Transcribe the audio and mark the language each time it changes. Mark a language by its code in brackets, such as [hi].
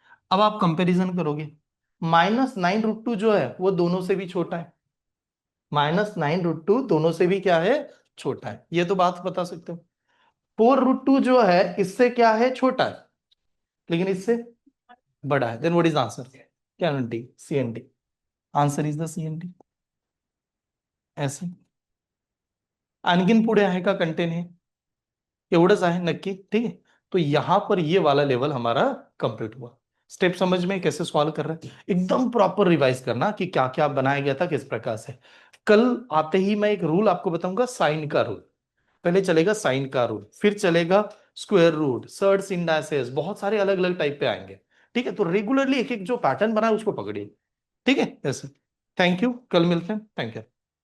[hi] अब आप कंपैरिजन करोगे, -9√2 जो है वो दोनों से भी छोटा है, -9√2 दोनों से भी क्या है, छोटा है, ये तो बात बता सकते हो। 4√2 जो है इससे क्या है, छोटा है, लेकिन इससे बड़ा है, [en] then what is answer, [hi] Kennedy CND, [en] Answer is the CND। [mr] ऐसे आणखीन पुढे आहे का कंटेन, हे एवढंच आहे नक्की, [hi] ठीक है। तो यहां पर ये वाला लेवल हमारा कंप्लीट हुआ। स्टेप समझ में कैसे सॉल्व कर रहे हैं, एकदम प्रॉपर रिवाइज करना कि क्या क्या बनाया गया था किस प्रकार से। कल आते ही मैं एक रूल आपको बताऊंगा, साइन का रूल। पहले चलेगा साइन का रूल, फिर चलेगा स्क्वायर रूट, सर्ड्स, इंडाइसेस, बहुत सारे अलग अलग टाइप पे आएंगे, ठीक है। तो रेगुलरली एक एक जो पैटर्न बना है उसको पकड़िए, ठीक है। ऐसे थैंक यू, कल मिलते हैं, थैंक यू।